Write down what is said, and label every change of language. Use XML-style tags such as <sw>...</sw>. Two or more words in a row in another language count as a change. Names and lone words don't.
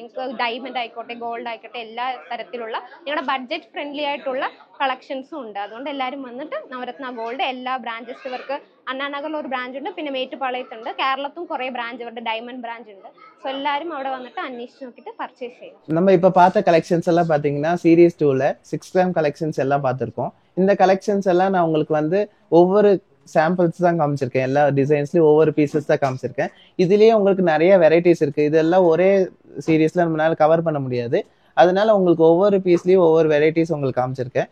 <ml>നിങ്ങൾക്ക് ഡയമണ്ട് ആയിക്കോട്ടെ, ഗോൾഡ് ആയിക്കോട്ടെ, എല്ലാ തരത്തിലുള്ള നിങ്ങളുടെ</ml> <en>budget friendly</en> <ml>ആയിട്ടുള്ള കളക്ഷൻസും ഉണ്ട്. അതുകൊണ്ട് എല്ലാവരും വന്നിട്ട് നവരത്ന ഗോൾഡ് എല്ലാ ബ്രാഞ്ചസ് ഇവർക്ക് അണ്ണാനഗറിൽ ഒരു ബ്രാഞ്ച് ഉണ്ട്, പിന്നെ മേറ്റുപാളയത്തുണ്ട്, കേരളത്തും കുറേ ബ്രാഞ്ച് ഇവരുടെ</ml> <en>diamond branch</en> <ml>ഉണ്ട്. സോ എല്ലാവരും അവിടെ വന്നിട്ട് അന്വേഷിച്ച് നോക്കിയിട്ട് പർച്ചേസ് ചെയ്യും.</ml> <ta>நம்ம இப்ப பார்த்த கலெக்ஷன்ஸ் எல்லாம் பாத்தீங்கன்னா சீரீஸ் 2ல 6</ta> <en>gram collections</en> <ta>எல்லாம் பார்த்திருக்கோம். இந்த கலெக்ஷன்ஸ் எல்லாம் நான் உங்களுக்கு வந்து ஒவ்வொரு சாம்பிள்ஸ் தான் காமிச்சிருக்கேன். எல்லா டிசைன்ஸ்லயும் ஒவ்வொரு பீசஸ் தான் காமிச்சிருக்கேன். இதுலயே உங்களுக்கு நிறைய வெரைட்டிஸ் இருக்கு. இதெல்லாம் ஒரே சீரீஸ்ல நம்மளால கவர் பண்ண முடியாது. அதனால உங்களுக்கு ஒவ்வொரு பீஸ்லயும் ஒவ்வொரு வெரைட்டிஸ் உங்களுக்கு காமிச்சிருக்கேன்.</ta>